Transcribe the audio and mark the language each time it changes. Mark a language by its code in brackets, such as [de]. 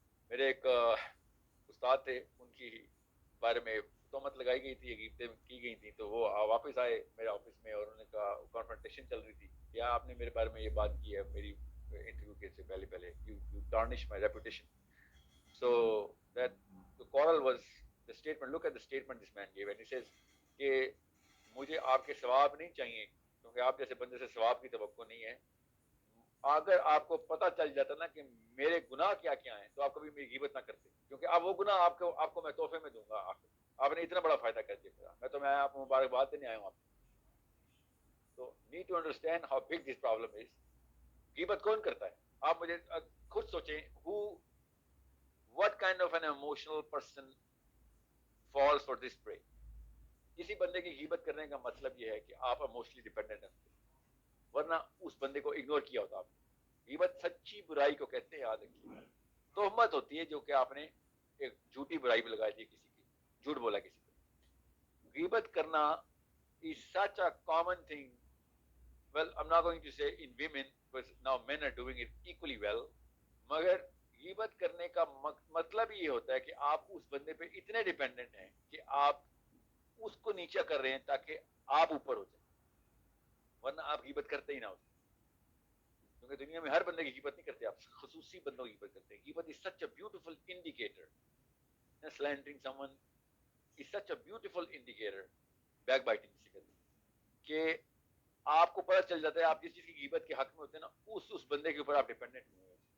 [ur] میرے ایک استاد تھے, ان کی بارے میں تہمت لگائی گئی تھی, غیبتیں کی گئی تھیں, تو وہ واپس آئے میرے آفس میں, اور انہوں نے کہا, کانفرنٹیشن چل رہی تھی, کیا آپ نے میرے بارے میں یہ بات کی ہے میری انٹرویو کے سے پہلے, [en] you tarnish my reputation. So that the quarrel was the statement. Look at the statement this man gave, and he says [ur] کہ مجھے آپ کے ثواب نہیں چاہیے, کیونکہ آپ جیسے بندے سے ثواب کی توقع نہیں ہے. اگر آپ کو پتہ چل جاتا نا کہ میرے گناہ کیا کیا ہیں, تو آپ کبھی میری غیبت نہ کرتے, کیونکہ اب وہ گناہ آپ کو میں تحفے میں دوں گا. آپ نے اتنا بڑا فائدہ کر دیا, میں آپ کو مبارکباد دینے آیا ہوں آپ کو. [en] تو need to understand how big this problem is. [ur] غیبت کون کرتا ہے؟ آپ مجھے خود سوچیں, [en] what kind of an emotional person falls for this prey. [ur] کسی بندے کی غیبت کرنے کا مطلب یہ ہے کہ آپ ایموشنلی ڈیپینڈنٹ ہیں, ورنہ اس بندے کو اگنور کیا ہوتا آپ. غیبت سچی برائی کو کہتے ہیں, یاد رکھیے. تہمت ہوتی ہے جو کہ آپ نے ایک جھوٹی برائی پہ لگائی تھی, کسی کی جھوٹ بولا کسی کو. غیبت کرنا [en] is such a common thing. Well, I'm not going to say in women, because now men are doing it equally well. [ur] مگر غیبت کرنے کا مطلب یہ ہوتا ہے کہ آپ اس بندے پہ اتنے ڈیپینڈنٹ ہیں کہ آپ اس کو نیچا کر رہے ہیں تاکہ آپ اوپر ہو جائیں, ورنہ آپ غیبت کرتے ہی نہ ہوتے. کیونکہ دنیا میں ہر بندے کی غیبت نہیں کرتے, آپ خصوصی بندوں کی غیبت کرتے ہیں. [en] غیبت is such a beautiful indicator. Slandering someone is such a beautiful indicator. [ur] Back biting سے کہتے ہیں کہ آپ کو پتہ چل جاتا ہے آپ جس چیز کی غیبت کے حق میں ہوتے ہیں نا, اس بندے کے اوپر آپ ڈیپینڈنٹ نہیں ہوئے.